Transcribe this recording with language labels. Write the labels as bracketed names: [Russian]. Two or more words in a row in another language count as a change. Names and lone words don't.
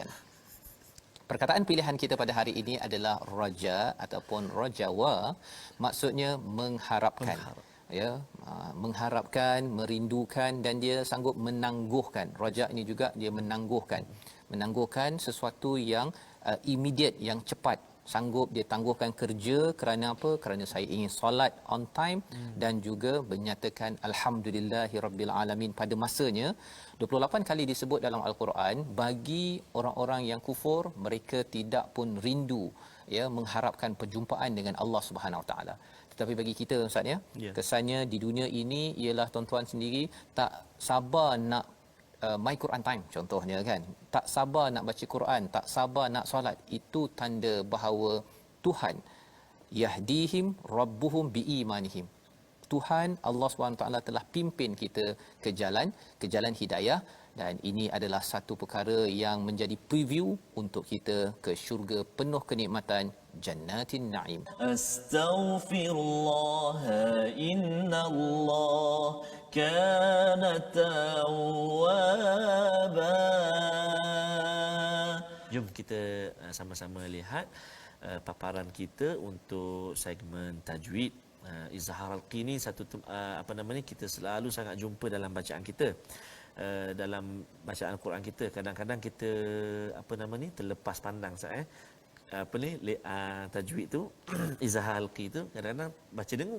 [Malay] Perkataan pilihan kita pada hari ini adalah raja ataupun rajawa, maksudnya mengharapkan. Ya, mengharapkan, merindukan, dan dia sanggup menangguhkan. Raja ini juga dia menangguhkan sesuatu yang immediate, yang cepat. Sanggup dia tangguhkan kerja kerana apa? Kerana saya ingin solat [English] on time [Malay] dan juga menyatakan [Arabic] alhamdulillahirabbil alamin [Malay] pada masanya. 28 kali disebut dalam al-Quran. Bagi orang-orang yang kufur, mereka tidak pun rindu ya mengharapkan perjumpaan dengan Allah [Arabic] Subhanahu Wa Taala. [Malay] Tetapi bagi kita Ustaz ya, kesannya di dunia ini ialah tuan-tuan sendiri tak sabar nak [English] my Quran time [Malay] contohnya kan, tak sabar nak baca Quran, tak sabar nak solat. Itu tanda bahawa Tuhan [Arabic] yahdihim rabbuhum biimanihim, [Malay] Tuhan Allah SWT telah pimpin kita ke jalan hidayah, dan ini adalah satu perkara yang menjadi preview untuk kita ke syurga penuh kenikmatan, [Arabic] jannatin na'im. Astaghfirullah innallah kana tawwaba. [Malay] Jom kita sama-sama lihat paparan kita untuk segmen tajwid. [Arabic] Izhar al-qini, [Malay] satu kita selalu sangat jumpa dalam bacaan kita. dalam bacaan Quran kita kadang-kadang kita terlepas pandang tajwid tu [Arabic] izhar halqi [Malay] tu kadang-kadang baca dengung.